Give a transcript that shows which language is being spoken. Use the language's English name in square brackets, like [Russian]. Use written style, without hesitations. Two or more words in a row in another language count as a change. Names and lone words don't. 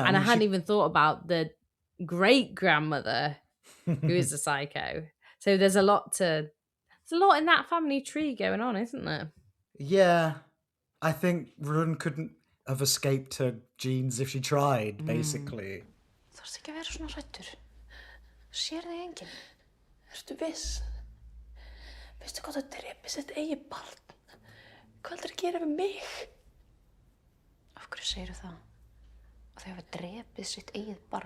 [English] And I hadn't even thought about the great grandmother who is a psycho. So there's a lot in that family tree going on, isn't there? Yeah. I think Run couldn't have escaped her genes if she tried, basically. [Icelandic] Þarfst ekki að vera svona hræddur. Sér þig enginn. Ertu viss? Veistu hvað það drepi sitt eigið barn? Hvað heldur að gera við mig? Af hverju segirðu það? Að þau hafa drepið sitt eigið barn?